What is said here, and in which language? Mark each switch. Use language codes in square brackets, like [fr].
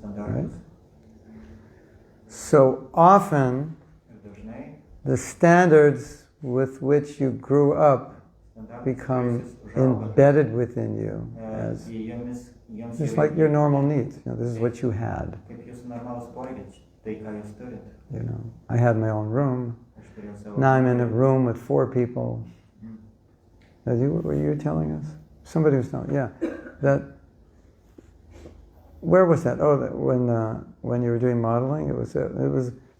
[en] Right? [lt] standartus. [en] So often, [lt] Ir dažnai [en] the standards with which you grew up [lt] standartus, [en] become [lt] kuriais jūs užaugote, [en] embedded within you as [lt] jums [en] just [lt] jau [en] like your normal needs. You know, this is what you had. [lt] kaip jūsų normalus poreikiai, tai ką jūs turite. [en] You know, I had my own room. [lt] Aš turėjau savo. [en] Now I'm in a room with 4 people. As you were you telling us? Somebody was telling, yeah, that. Where was that? Oh, when you were doing modeling, it was.